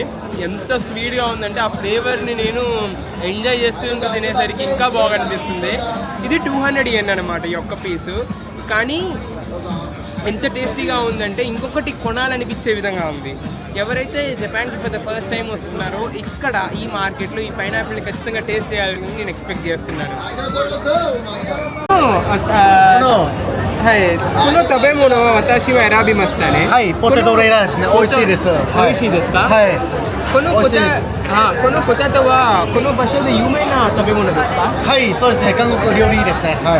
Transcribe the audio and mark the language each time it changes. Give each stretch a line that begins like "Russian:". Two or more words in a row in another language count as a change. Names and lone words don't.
Telugu: ఎంత స్వీట్గా ఉందంటే ఆ ఫ్లేవర్ని నేను ఎంజాయ్ చేస్తూ ఇంకా తినేసరికి ఇంకా బాగా అనిపిస్తుంది. ఇది 200 yen అనమాట ఈ ఒక్క పీసు. కానీ ఎంత టేస్టీగా ఉందంటే ఇంకొకటి కొనాలనిపించే విధంగా ఉంది. ఎవరైతే జపాన్కి
English: for the first time
Telugu: వస్తున్నారో ఇక్కడ ఈ మార్కెట్లో ఈ పైనాపిల్ని ఖచ్చితంగా టేస్ట్ చేయాలని నేను ఎక్స్పెక్ట్ చేస్తున్నాను.
Japanese: はい、この食べ物は私は選びましたね。はい、ポテトレラですね。美味しいです。美味しいですか？はい。このポテトはこの場所で有名な食べ物ですか？はい、そうですね。韓国料理ですね。はい。